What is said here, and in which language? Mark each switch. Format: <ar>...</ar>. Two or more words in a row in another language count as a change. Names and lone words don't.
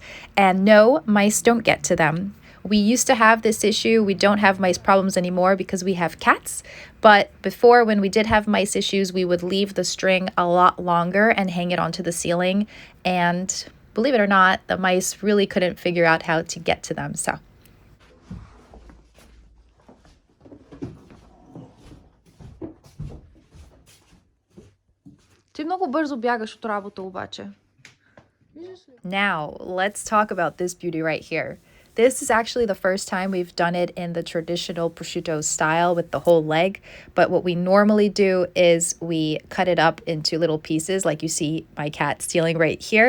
<en>And no, mice don't get to them. We used to have this issue. We don't have mice problems anymore because we have cats. But before, when we did have mice issues, we would leave the string a lot longer and hang it onto the ceiling. And believe it or not, the mice really couldn't figure out how to get to them. So</en> <bg>Ти много бързо бягаш от работа обаче.</bg> <en>now let's talk about this beauty right here. This is actually the first time we've done it in the traditional prosciutto style with the whole leg. But what we normally do is we cut it up into little pieces like you see my cat stealing right here.</en>